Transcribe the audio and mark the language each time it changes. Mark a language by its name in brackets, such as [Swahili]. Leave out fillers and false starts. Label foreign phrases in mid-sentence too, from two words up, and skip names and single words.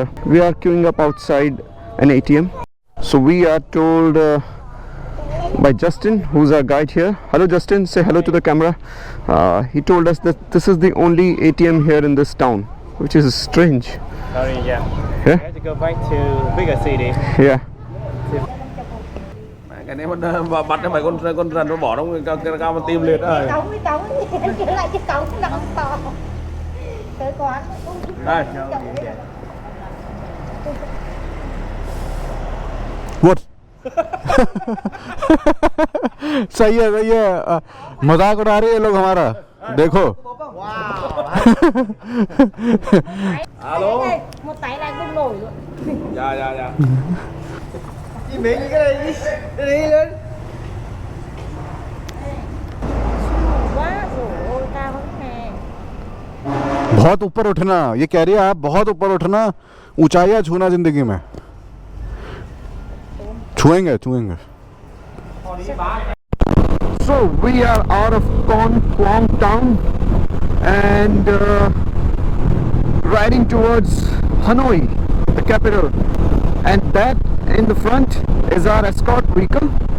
[English] We are queuing up outside an ATM. So we are told by Justin, who's our guide here. Hello Justin, say hello to the camera. He told us that this is the only ATM here in this town, which is strange. Sorry, yeah. Yeah? We have to go back to bigger city. Yeah. [Vietnamese] Cái này bắt cho mày con rắn nó bỏ trong cái cao mà tim liệt rồi. Cống trở lại cái cống nó không to. Tới quán. Đây. [English] What? [Hindi] सही है मजाक उड़ा रहे हैं लोग हमारा देखो [Vietnamese] Alo. Một tay lại không nổi luôn. Dạ. Chị Mỹ cái này đi lên. Quá rồi, cao lắm nè. [Hindi] बहुत ऊपर उठना ये कह रही है आप बहुत ऊपर उठना ऊंचाइयां छूना जिंदगी में छुएंगे [English] So we are out of Con Cuong town and riding towards Hanoi, the capital, and that in the front is our escort vehicle.